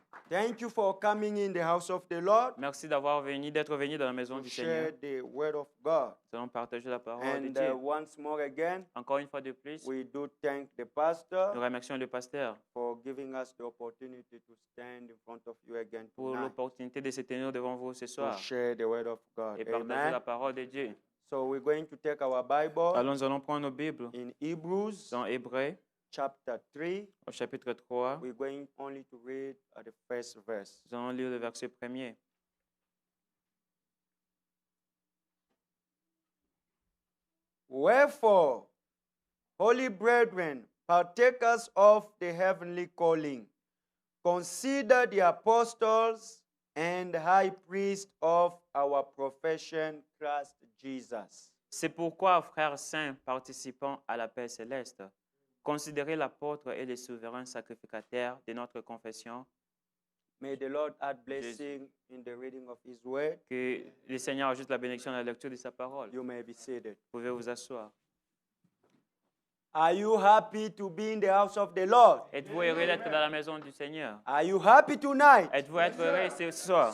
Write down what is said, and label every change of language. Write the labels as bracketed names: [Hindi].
[English] Thank you for coming in the house of the Lord [French] Merci d'être venu dans la maison [English] to [French] du Seigneur. [English] share the word of God. [French] Nous allons partager la parole de [English] And [French] Dieu. [English] once more again, [French] Encore une fois de plus, [English] we do thank the [French] nous [English] pastor [French] remercions le pasteur [English] for giving us the opportunity to stand in front of you again [French] pour [English] tonight [French] l'opportunité de se tenir devant vous ce [English] to [French] soir [English] share the word of God. [French] et partager la [English] Amen. [French] parole de Dieu. [English] So we're going to take our Bible [French] Alors nous allons prendre nos Bibles [English] in Hebrews [French] dans Hébreux [English] chapter 3. [French] au chapitre 3. [English] We're going only to read at the first verse. [French] Nous allons lire le verset 1er. [English] Wherefore, holy brethren, partakers of the heavenly calling, consider the apostles and high priest of our profession, Christ Jesus. [French] C'est pourquoi, frères saints, participants à la paix céleste, considérez l'apôtre et le souverain sacrificateur de notre confession, [English] May the Lord add blessing in the reading of his word. [French] que le Seigneur ajoute la bénédiction à la lecture de sa parole. [English] You may be seated. [French] Vous pouvez vous asseoir. [English] Are you happy to be in the house of the Lord? [French] Êtes-vous heureux d'être dans la maison du Seigneur? [English] Are you happy tonight? [French] Êtes-vous heureux ce soir?